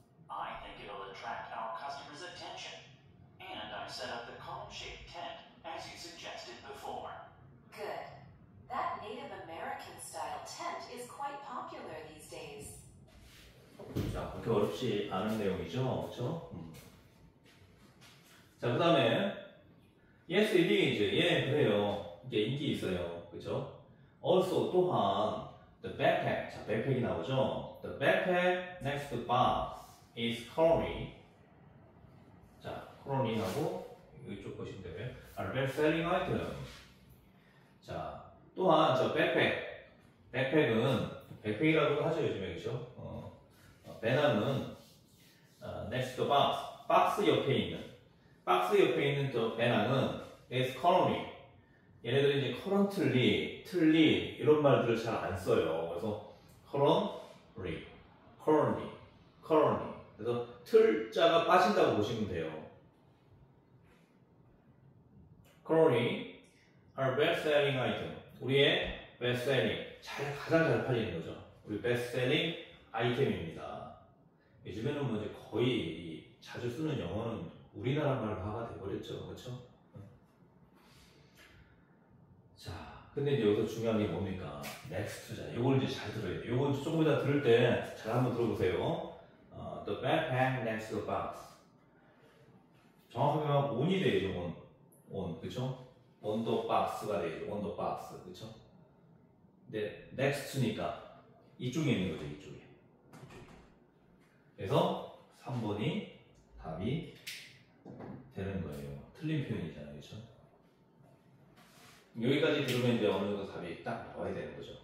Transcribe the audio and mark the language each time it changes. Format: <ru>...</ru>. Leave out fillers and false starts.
<en>I think it'll attract our customers' attention. And I set up the cone-shaped tent, as you suggested before. Good. That Native American style tent is quite popular these days.</en> <ko>자, 그렇게 어렵지 않은 내용이죠, 그렇죠? 자, 그 다음에</ko> <en>yes, it is.</en> <ko>예, 그래요. 이게 인기 있어요, 그렇죠?</ko> <en>Also</en> <ko>또한</ko> <en>the backpack.</en> <ko>자, 백팩이 나오죠.</ko> <en>The backpack next to box is currently.</en> <ko>자, currently하고 이쪽 보시면 되고요.</ko> <en>Are best selling item.</en> <ko>자, 또한 저 백팩은 백팩이라고 하죠 요즘에 그죠? 배낭은</ko> <en>next to box</en> <ko>박스 옆에 있는 저 배낭은</ko> <en>is currently</en> <ko>얘네들이 이제 currently, 틀리 이런 말들을 잘 안 써요. 그래서 currently 그래서 틀자가 빠진다고 보시면 돼요.</ko> <en>currently our best selling item</en> <ko>우리의</ko> <en>best selling</en> <ko>가장 잘 팔리는 거죠. 우리 best selling 아이템입니다. 요즘에는 뭐 이제 거의 자주 쓰는 영어는 우리나라 말화가 돼버렸죠. 그렇죠? 자, 근데 이제 여기서 중요한 게 뭡니까? next잖아요. 요걸 이제 잘 들어야 돼요. 요건 조금 이따 들을 때 잘 한번 들어보세요.</ko> <en>The backpack next to the box.</en> <ko>정확하게 말하면 on이 되죠. on, 그쵸?</ko> <en>on the box가 되죠. on the box, 그쵸?</en> <ko>근데 next니까 이쪽에 있는 거죠. 이쪽에. 그래서 3번이 답이 되는 거예요. 틀린 표현이잖아요. 그쵸? 여기까지 들으면 이제 어느 정도 답이 딱 나와야 되는 거죠.</ko>